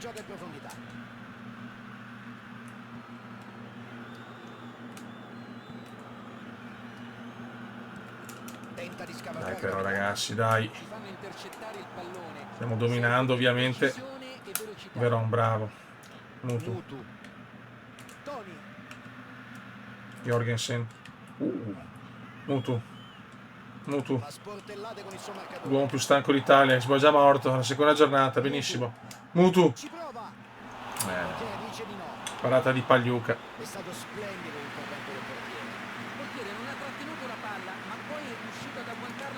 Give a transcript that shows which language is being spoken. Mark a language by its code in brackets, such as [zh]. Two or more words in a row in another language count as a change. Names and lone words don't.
[it] gioca in profondità. Tenta di Dai scavalcare. però ragazzi, dai. Si fanno intercettare il pallone. Stiamo dominando ovviamente. Precisione e velocità. Veron, bravo. Mutu. Mutu. Toni. Jorgensen. Mutu. Mutu. Fa sportellate con il suo marcatore. L'uomo più stanco d'Italia, si può già morto, la seconda giornata, benissimo. Mutu. Ci prova. Eh, Che dice di no. parata di Pagliuca. È stato splendido l'intervento del portiere. Il portiere non ha trattenuto la palla, ma poi è riuscito ad agguantarla.